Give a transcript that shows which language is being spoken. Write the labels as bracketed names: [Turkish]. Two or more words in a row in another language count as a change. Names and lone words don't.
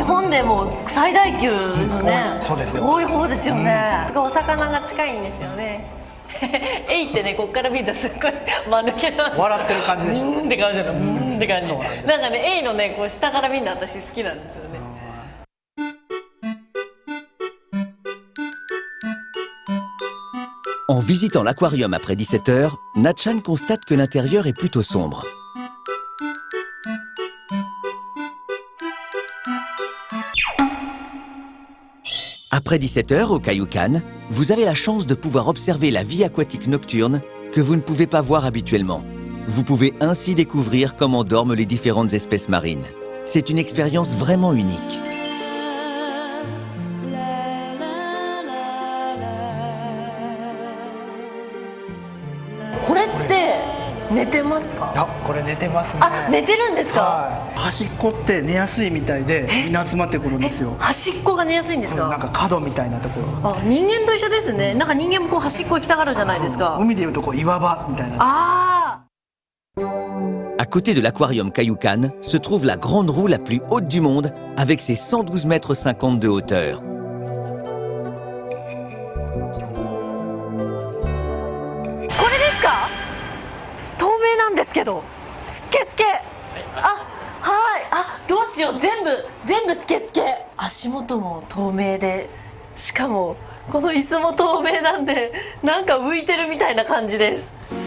[Japanese] 日本でも最大級ですよね。そうですよ。多い方ですよね。お魚が近いんですよね。エイってね、ここから見るとすっごい間抜けな笑ってる感じでしょ。うんって感じなの。うんって感じ。そうなんです。なんかね、エイのね、こう下から見るの私好きなんですよね。 [French] En visitant l'aquarium après 17 heures, Natchan constate que l'intérieur est plutôt sombre. Après 17 heures au Kaiyukan, vous avez la chance de pouvoir observer la vie aquatique nocturne que vous ne pouvez pas voir habituellement. Vous pouvez ainsi découvrir comment dorment les différentes espèces marines. C'est une expérience vraiment unique. [Japanese] これって寝てますか。あ、これ寝てますね。あ、寝てるんですか。はい、端っこって寝やすいみたいでみんな集まってくるんですよ。端っこが寝やすいんですか。なんか角みたいなところ。あ、人間と一緒ですね。なんか人間もこう端っこ行きたがるじゃないですか。海でいうとこう岩場みたいな。ああ。 [French] À côté de l'aquarium Kaiyukan se trouve la grande roue la plus haute du monde avec ses 112,50 mètres de hauteur. [Japanese] これですか。透明なんですけど、スケスケ。あ、はい。あ、どうしよう。全部スケスケ。足元も透明で、しかもこの椅子も透明なんで、なんか浮いてるみたいな感じです。